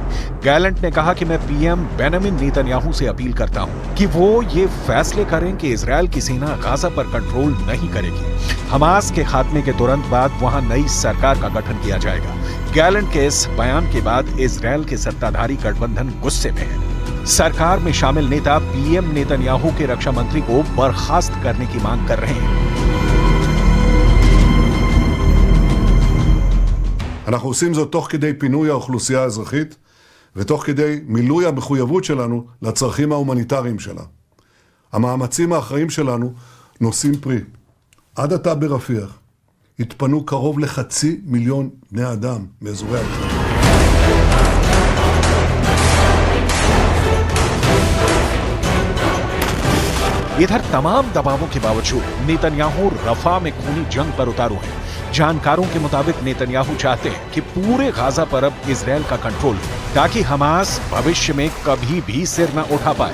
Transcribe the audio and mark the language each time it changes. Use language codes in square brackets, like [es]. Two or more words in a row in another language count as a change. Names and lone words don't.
[hi] गैलेंट ने कहा कि मैं पीएम बेंजामिन नेतन्याहू से अपील करता हूँ कि वो ये फैसले करें कि इजराइल की सेना गाजा पर कंट्रोल नहीं करेगी। हमास के खात्मे के तुरंत बाद वहाँ नई सरकार का गठन किया जाएगा। गैलेंट के इस बयान के बाद इजराइल के सत्ताधारी गठबंधन गुस्से में है। सरकार में शामिल नेता पीएम नेतन्याहू के रक्षा मंत्री को बर्खास्त करने की मांग कर रहे हैं। [he] אנחנו עושים זאת תוך כדי פינוי האוכלוסייה האזרחית ותוך כדי מילוי המחויבות שלנו לצרכים ההומניטריים שלה. המאמצים האחראים שלנו נושאים פרי. עד עתה ברפיח התפנו קרוב ל500,000 בני אדם מאזורי הלחימה. [hi] इधर तमाम दबावों के बावजूद नेतन्याहू रफा में खूनी जंग पर उतारू हैं। जानकारों के मुताबिक नेतन्याहू चाहते हैं कि पूरे गाजा पर अब इजरायल का कंट्रोल हो ताकि हमास भविष्य में कभी भी सिर न उठा पाए।